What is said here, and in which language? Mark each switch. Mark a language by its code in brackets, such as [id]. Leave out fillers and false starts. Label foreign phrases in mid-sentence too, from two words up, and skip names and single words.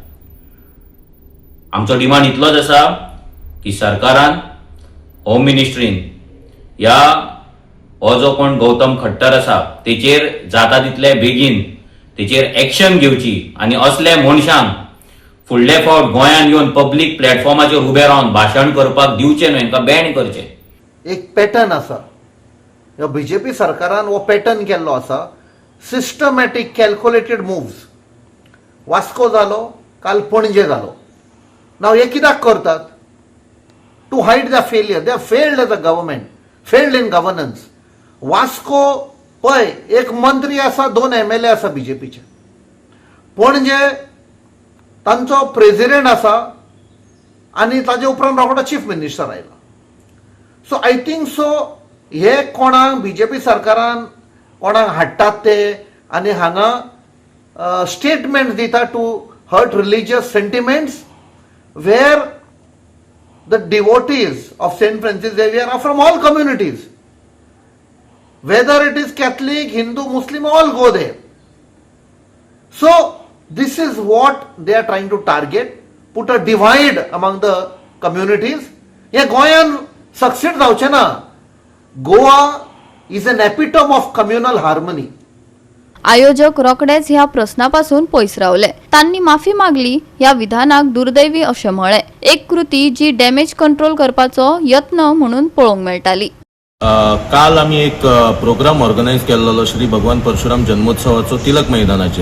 [kok] आमचो डिमांड इतलोच आसा की सरकारान, होम मिनिस्ट्रीन ह्या हो जो कोण गौतम खट्टर आसा तेचेर जाता तितले बेगीन तेचेर एक्शन घेवची आनी असले मनशांक फुडले फावट गोंयान येवन पब्लीक प्लॅटफॉर्माचेर उबे रावन भाशण करपाक दिवचें न्हय, हांकां बॅन करचें। एक पॅटर्न आसा ह्या BJP सरकारान हो पॅटर्न केल्लो आसा, [en] systematic calculated moves. [kok] वास्को जालो, काल पणजे जालो। नाव हे कित्याक करतात? [en] to hide the failure. they are failed as a government, failed in governance. [kok] वास्को पळय, एक मंत्री आसा, 2 MLA आसा BJPचे. पणजे तांचो प्रेसिडेंट आसा आनी ताजे उपरांत रोखडो चीफ मिनिस्टर आयला. [en] so I think so [kok] हे कोणाक BJP सरकारान कोणाक हाडटात ते आनी हांगा स्टेटमेंट दिता [en] to hurt religious sentiments where the devotees of Saint Francis Xavier are from all communities. whether it is Catholic, Hindu, Muslim, all go there. So this is what they are trying to target, put a divide among the communities. [kok] हे गोंयान सक्सेड जावचें ना. [en] Goa is an epitome of communal harmony. [kok] आयोजक रोखडेच ह्या प्रश्नापासून पयस रावले. तांणी माफी मागली. ह्या विधानाक दुर्दैवी अशें म्हळें. एक कृती जी [en] damage control [kok] करपाचो यत्न म्हणून पळोवंक मेळटाली. काल आमी एक [en] program organize [kok] केल्लो श्री भगवान परशुराम जन्मोत्सवाचो तिलक मैदानाचेर.